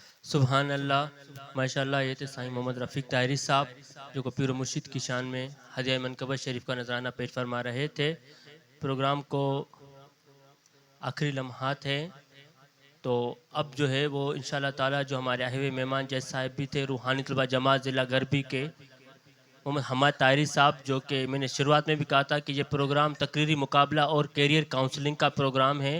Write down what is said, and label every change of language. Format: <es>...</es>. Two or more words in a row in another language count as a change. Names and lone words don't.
<ar>سبحان الله، ما شاء الله.</ar> <ur>یہ تھے سائیں محمد رفیق طاہری صاحب جو پیر مرشد کی شان میں ہدیہ منقبت شریف کا نذرانہ پیش فرما رہے تھے. پروگرام کو آخری لمحات ہیں، تو اب جو ہے وہ</ur> <ar>إن شاء الله تعالى</ar> <ur>جو ہمارے آئے ہوئے مہمان جج صاحب بھی تھے، روحانی طلبہ جماعت ضلع غربی کے محمد حماد طاہری صاحب، جو کہ میں نے شروعات میں بھی کہا تھا کہ یہ پروگرام تقریری مقابلہ اور</ur> <en>career counseling</en> <ur>کا پروگرام ہے.</ur>